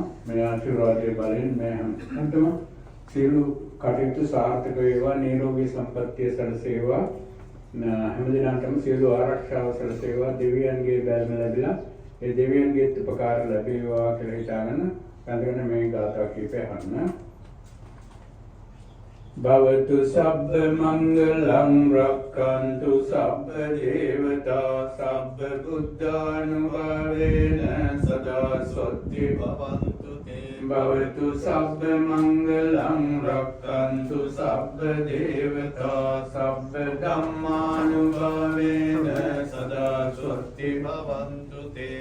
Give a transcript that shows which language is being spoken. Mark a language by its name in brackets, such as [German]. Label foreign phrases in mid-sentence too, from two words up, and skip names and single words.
[Sinhala] මේ ආශිර්වාදයේ බලෙන් මේ හැමෝටම සියලු කටයුතු සාර්ථක වේවා, නිරෝගී සම්පන්නිය සැලසේවා, හැමදිනාටම සියලු ආරක්ෂාව සැලසේවා, දෙවියන්ගේ බැල්ම ලැබිලා ඒ දෙවියන්ගේ උපකාර ලැබේවා කියලා හිතාගෙන වැඳගෙන මේ ගාථා කීපය අහන්න. [Pali] භවතු සබ්බ මංගලං රක්ඛන්තු සබ්බ දේවතා සබ්බ බුද්ධානුභාවේන සදා සොත්ති භවන්තු තේ. භවතු සබ්බ මංගලං රක්ඛන්තු සබ්බ දේවතා සබ්බ ධම්මානුභාවේන සදා සොත්ති භවන්තු තේ.